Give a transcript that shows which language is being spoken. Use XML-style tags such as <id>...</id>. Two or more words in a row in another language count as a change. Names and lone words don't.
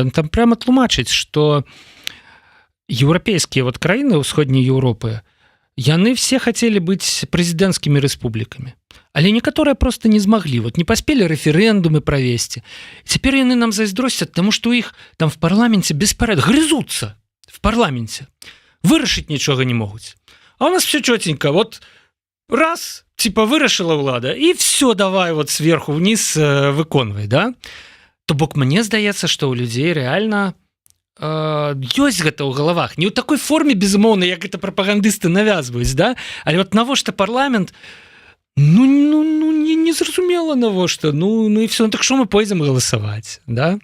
<be>Ён там прямо тлумачыць, што еўрапейскія вот краіны ўсходняй Еўропы, яны все хацелі быць прэзідэнцкімі рэспублікамі, але некаторыя просто не змаглі, вот не паспелі рэферэндумы правесці. Цяпер яны нам зайздросцяць, таму што ў іх там в парламенце беспарэд грызуцца в парламенце, вырашыць нічога не могуць. А у нас</be> <ru>все чётенько,</ru> <be>вот раз, типа вырашыла ўлада, і все, давай вот</be> <ru>сверху вниз</ru> <be>выконвай, да? То бок мне здаецца, што ў людзей рэальна ёсць гэта ў галавах. Не ў такой форме, безумоўна, як гэта прапагандысты навязваюць, да? Але вот навошта парламент, не зразумела навошта, і все, так што мы пойдзем галасаваць, да?</be>